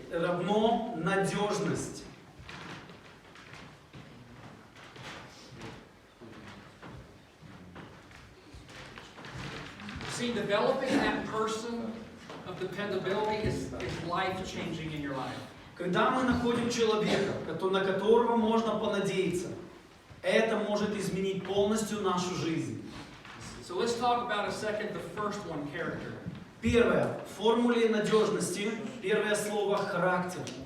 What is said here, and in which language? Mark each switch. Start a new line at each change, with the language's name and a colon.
Russian: равно надежность.
English: See, developing that person of dependability is life-changing in your life.
Russian: Когда мы находим человека, на которого можно понадеяться, это может изменить полностью нашу жизнь.
English: So let's talk about a second the first one, character.
Russian: Первое. В формуле надежности первое слово характер.